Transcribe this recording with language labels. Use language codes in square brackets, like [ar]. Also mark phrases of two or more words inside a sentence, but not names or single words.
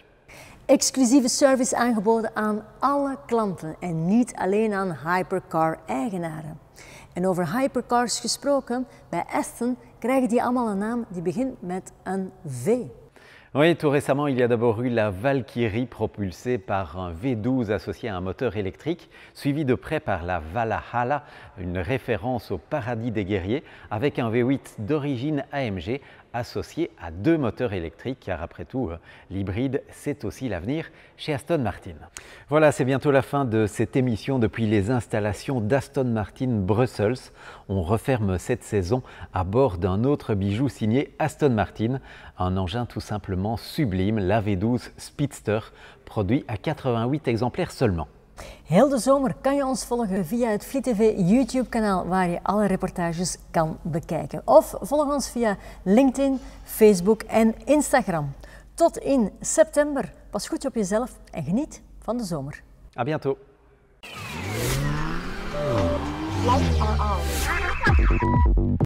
[nl] Exclusieve service aangeboden aan alle klanten en niet alleen aan hypercar-eigenaren. En over hypercars gesproken, bij Aston krijgen die allemaal een naam die begint met een V. [fr] Oui, tout récemment, il y a d'abord eu la Valkyrie propulsée par un V12 associé à un moteur électrique, suivi de près par la Valhalla, une référence au paradis des guerriers, avec un V8 d'origine AMG associé à 2 moteurs électriques, car après tout, l'hybride, c'est aussi l'avenir chez Aston Martin. Voilà, c'est bientôt la fin de cette émission depuis les installations d'Aston Martin Brussels. On referme cette saison à bord d'un autre bijou signé Aston Martin, un engin tout simplement sublime, la V12 Speedster, produit à 88 exemplaires seulement. [nl] Heel de zomer kan je ons volgen via het Fleet TV YouTube-kanaal waar je alle reportages kan bekijken. Of volg ons via LinkedIn, Facebook en Instagram. Tot in september. Pas goed op jezelf en geniet van de zomer. [fr] À bientôt. [en] Lights are on.